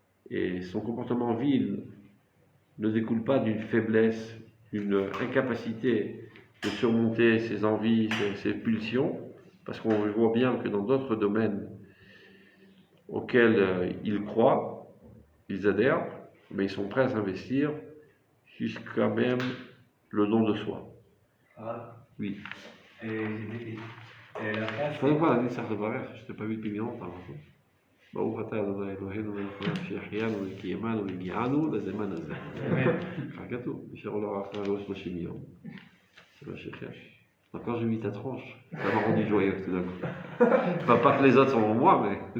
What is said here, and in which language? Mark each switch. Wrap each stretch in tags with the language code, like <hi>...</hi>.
<fr>Et son comportement vil ne découle pas d'une faiblesse, d'une incapacité de surmonter ses envies, ses pulsions, parce qu'on voit bien que dans d'autres domaines auxquels ils croient, ils adhèrent, mais ils sont prêts à s'investir jusqu'à même le don de soi. Ah. Oui. La phrase. Faut voir la liste de Baruch, je t'ai pas vu depuis longtemps.</fr> <he>ברוך אתה ה' אלוהינו מלך העולם שהחיינו וקיימנו והגיענו לזמן הזה. ככה כתוב, נשארו לו אחרי 30 יום.</he> <fr>C'est</fr> <he>מה שחש.</he> <fr>Quand j'ai mis ta tranche, ça m'a rendu joyeux tout d'un coup. Pas que les autres sont en moi, mais.</fr>